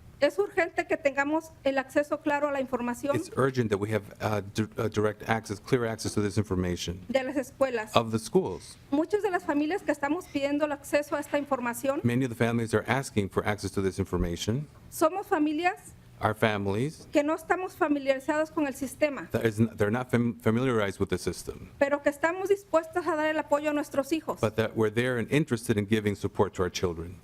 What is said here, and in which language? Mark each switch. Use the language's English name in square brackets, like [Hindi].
[Spanish] Es urgente que tengamos el acceso claro a la información [English] It's urgent that we have direct access, clear access to this information [Spanish] de las escuelas. [English] of the schools. [Spanish] Muchas de las familias que estamos pidiendo el acceso a esta información [English] Many of the families are asking for access to this information. [Spanish] somos familias [English] Our families, [Spanish] que no estamos familiarizados con el sistema, [English] they're not familiarized with the system, [Spanish] pero que estamos dispuestos a dar el apoyo a nuestros hijos. [English] but that we're there and interested in giving support to our children.